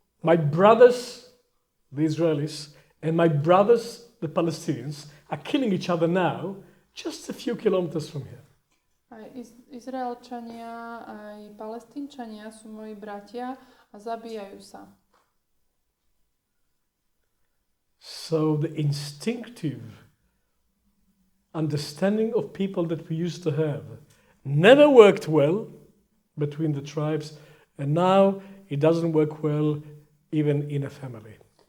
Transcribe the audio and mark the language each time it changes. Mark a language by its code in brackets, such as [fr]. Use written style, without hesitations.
[en] My brothers, the Israelis, and my brothers, the Palestinians, are killing each other now just a few kilometers from here. [sk] Aj Izraelčania, aj Palestínčania sú moji bratia a zabíjajú sa. [en] So the instinctive understanding of people that we used to have never worked well between the tribes, and now it doesn't work well even in a family.